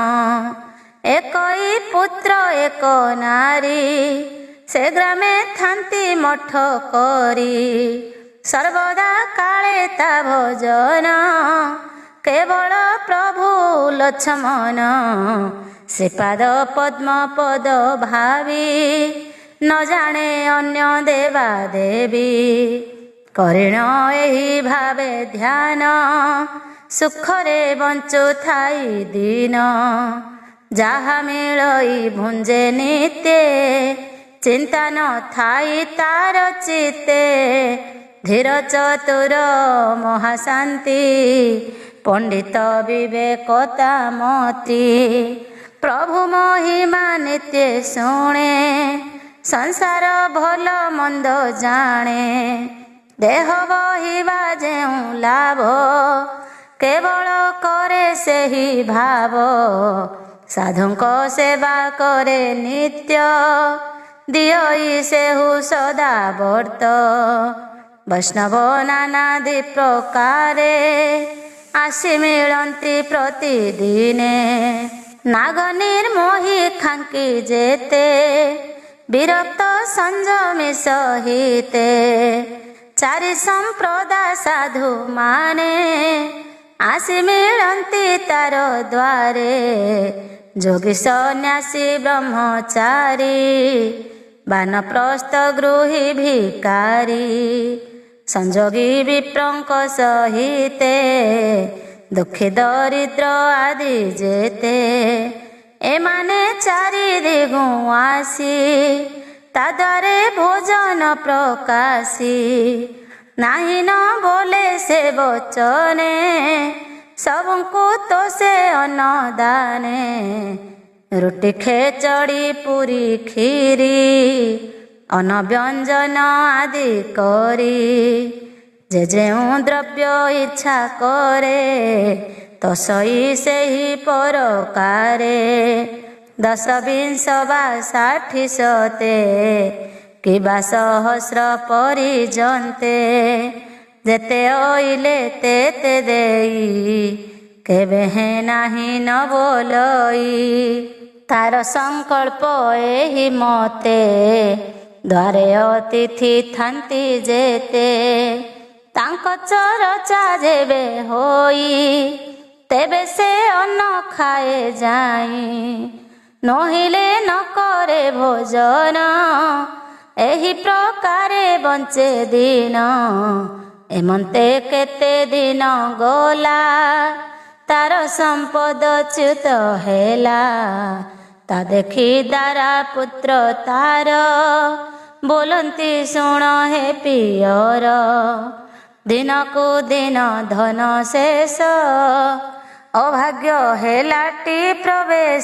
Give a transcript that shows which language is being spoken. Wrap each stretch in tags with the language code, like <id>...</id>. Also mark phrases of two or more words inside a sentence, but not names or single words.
<or>ଏକଇ ପୁତ୍ର ଏକ ନାରୀ, ସେ ଗ୍ରାମେ ଥାନ୍ତି ମଠ କରି। ସର୍ବଦା କାଳେ ତା ଭଜନ, କେବଳ ପ୍ରଭୁ ଲକ୍ଷ୍ମଣ। ଶ୍ରୀପାଦ ପଦ୍ମ ପଦ ଭାବି, ନ ଜାଣେ ଅନ୍ୟ ଦେବା ଦେବୀ। କରିଣ ଏହି ଭାବେ ଧ୍ୟାନ, ସୁଖରେ ବଞ୍ଚୁ ଥାଇ ଦିନ। ଯାହା ମିଳଇ ଭୁଞ୍ଜେ ନିତ୍ୟ, ଚିନ୍ତା ନ ଥାଇ ତାର ଚିତ୍ତେ। ଧୀର ଚତୁର ମହାଶାନ୍ତି, ପଣ୍ଡିତ ବିବେକତା ମତି। ପ୍ରଭୁ ମହିମା ନିତ୍ୟ ଶୁଣେ, ସଂସାର ଭଲ ମନ୍ଦ ଜାଣେ। ଦେହ ବହିବା ଯେଉଁ ଲାଭ, କେବଳ କରେ ସେହି ଭାବ। ସାଧୁଙ୍କ ସେବା କରେ ନିତ୍ୟ, ଦିଅଇ ସେହୁ ସଦା ବର୍ତ୍ତ। ବୈଷ୍ଣବ ନାନାଦି ପ୍ରକାରେ, ଆସି ମିଳନ୍ତି ପ୍ରତିଦିନେ। ନାଗ ନିର୍ମୋହୀ ଖାଙ୍କୀ ଯେତେ, ବିରକ୍ତ ସଂଯମୀ ସହିତେ। ଚାରି ସମ୍ପ୍ରଦାୟ ସାଧୁ ମାନେ, ଆସି ମିଳନ୍ତି ତାର ଦ୍ୱାରେ। ଯୋଗୀ ସନ୍ନ୍ୟାସୀ ବ୍ରହ୍ମଚାରୀ, ବାନପ୍ରସ୍ଥ ଗୃହୀ ଭିକାରୀ। ସଂଯୋଗୀ ବିପ୍ରଙ୍କ ସହିତେ, ଦୁଃଖୀ ଦରିଦ୍ର ଆଦି ଯେତେ। ଏମାନେ 4 ଦିଗୁ ଆସି, ତାଦ୍ୱାରେ ଭୋଜନ ପ୍ରକାଶି। ନାହିଁ ନ ବୋଲେ ସେ ବଚନେ, ସବୁକୁ ତ ସେ ଅନ୍ନଦାନେ। ରୋଟି ଖେଚଡ଼ି ପୁରି ଖିରି, ଅନ୍ନ ବ୍ୟଞ୍ଜନ ଆଦି କରି। ଯେ ଯେଉଁ ଦ୍ରବ୍ୟ ଇଚ୍ଛା କରେ, ତସଇ ସେହି ପରକାରେ। 10 20 ବା 60 ଶତେ, କିବା ସହସ୍ର ପର୍ଯ୍ୟନ୍ତେ। ଯେତେ ଅଇଲେ ତେତେ ଦେଇ, କେବେ ହେ ନାହିଁ ନ ବୋଲଇ। ତାର ସଙ୍କଳ୍ପ ଏହି ମତେ, ଦ୍ୱାରେ ଅତିଥି ଥାନ୍ତି ଯେତେ। ତାଙ୍କ ଚର୍ଚ୍ଚା ଯେବେ ହୋଇ, ତେବେ ସେ ଅନ୍ନ ଖାଏ ଯାଇ। ନହିଲେ ନ କରେ ଭୋଜନ, ଏହି ପ୍ରକାରେ ବଞ୍ଚେ ଦିନ। ଏମନ୍ତେ କେତେ ଦିନ ଗଲା, ତାର ସମ୍ପଦ ଚ୍ୟୁତ ହେଲା। ତା ଦେଖି ଦାରା ପୁତ୍ର ତାର ବୋଲନ୍ତି ଶୁଣ ହେ ପିଅର। ଦିନକୁ ଦିନ ଧନ ଶେଷ ଅଭାଗ୍ୟ ହେଲାଟି ପ୍ରବେଶ।</or>